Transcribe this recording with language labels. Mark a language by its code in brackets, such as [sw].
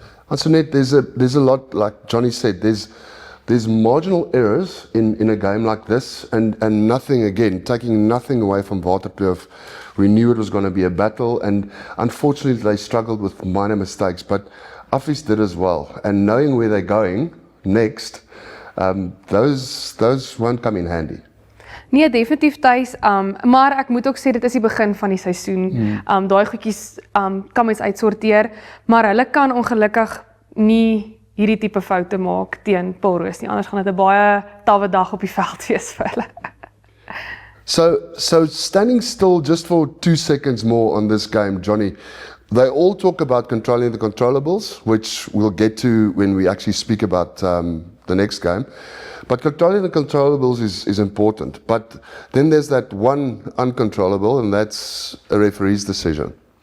[en] Antoinette, there's a lot, like Johnny said, there's marginal errors in a game like this, and nothing, again, taking nothing away from Waterkloof. We knew it was going to be a battle, and unfortunately they struggled with minor mistakes, but Office did as well. And knowing where they're going next, those won't come in handy. [af] Nee, definitief tuis, maar ek moet ook sê dit is die begin van die seisoen. Daai goedjies kan mens uitsorteer, maar hulle kan ongelukkig nie hierdie tipe foute maak teen Polrus nie. Anders gaan dit 'n baie tawwe dag op die veld wees vir hulle. [en] So standing still just for 2 seconds more on this game, Johnny, they all talk about controlling the controllables, which we'll get to when we actually speak about the next game. But controlling the controllables is important. But then there's that one uncontrollable, and that's a referee's decision.